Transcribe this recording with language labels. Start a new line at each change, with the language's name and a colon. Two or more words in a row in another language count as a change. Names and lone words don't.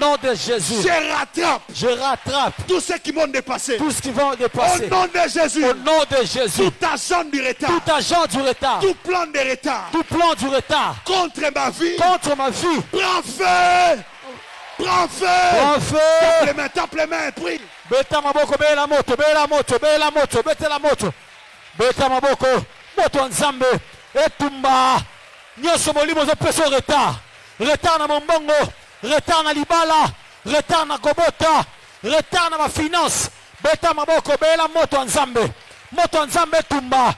French: Je rattrape tous ceux qui m'ont dépassé. Au nom de Jésus. Tout agent du retard. Tout plan de retard. Contre ma vie. Prends feu. Tape les mains, prie.
Lingala: Beta maboko, bela moto. Beta maboko, moto nzambe, etumba. Nyoso molimo zo peso retard na mombongo, retard na libala, retard na kobota, retard na ma finance. Beta maboko, bela moto nzambe etumba.